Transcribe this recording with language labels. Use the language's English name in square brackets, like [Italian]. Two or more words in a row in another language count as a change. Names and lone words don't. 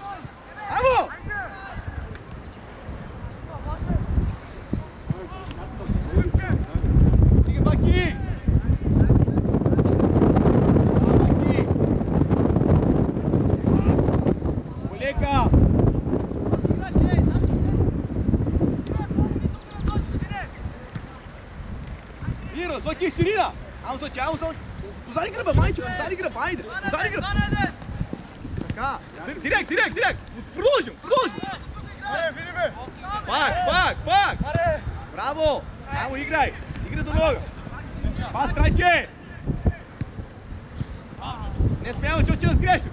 [Bulgarian] Амо! Стига, Баки! Баки! Полека! Миро, Соки, ширина! Амо, Соки, позади гръба, майчо, позади гръба, айде! Позади гръба! Така, директ! Продължим! Аре, види бе! Пак! Браво! Амо, играй до нога! Пас, Трайче! Не смеем, Чоче, да сгрешим!